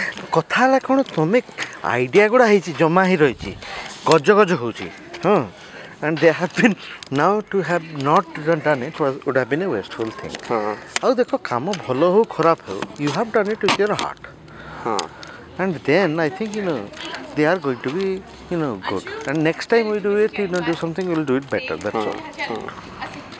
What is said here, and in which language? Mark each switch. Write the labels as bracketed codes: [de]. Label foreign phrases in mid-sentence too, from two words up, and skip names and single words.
[or] କଥା ହେଲା କ'ଣ ତୁମେ ଆଇଡ଼ିଆ ଗୁଡ଼ା ହେଇଛି ଜମା ହେଇ ରହିଛି ଗଜ ଗଜ ହେଉଛି ହଁ [en] and they have been now to have not done it would have been a wasteful thing [or] ଆଉ ଦେଖ କାମ ଭଲ ହଉ ଖରାପ ହଉ [en] you have done it with your heart and then I think they are going to be good and next time we do it do something we'll do it better that's all